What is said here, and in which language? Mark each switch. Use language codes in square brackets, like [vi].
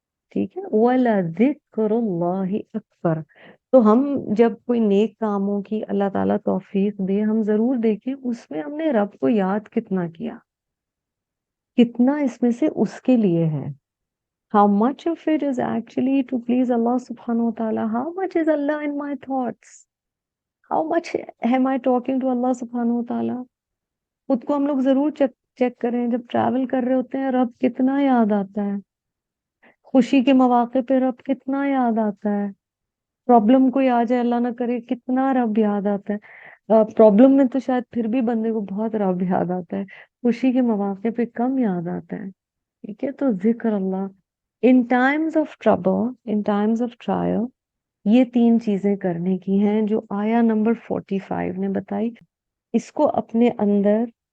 [ur] ٹھیک ہے، [ar] وَلَذِكْرُ اللَّهِ اکبر۔ [ur] تو ہم جب کوئی نیک کاموں کی اللہ تعالیٰ توفیق دے، ہم ضرور دیکھیں اس میں ہم نے رب کو یاد کتنا کیا، کتنا اس میں سے اس کے لیے ہے۔ [en] How much of it is actually to please Allah subhanahu wa ta'ala? How much is Allah in my thoughts? How much am I talking to Allah subhanahu wa ta'ala? [ur] خود کو ہم لوگ ضرور چیک کریں، جب ٹریول کر رہے ہوتے ہیں رب کتنا یاد آتا ہے، خوشی کے مواقع پہ رب کتنا یاد آتا ہے، پرابلم کوئی آ جائے اللہ نہ کرے کتنا رب یاد آتا ہے۔ پرابلم میں تو شاید پھر بھی بندے کو بہت رب یاد آتا ہے، خوشی کے مواقع پہ کم یاد آتا ہے۔ ٹھیک ہے، تو ذکر اللہ [en] in times of trouble, in times of trial, [ur] یہ تین چیزیں کرنے کی ہیں جو آیا نمبر 45 نے بتائی۔ اس کو اپنے اندر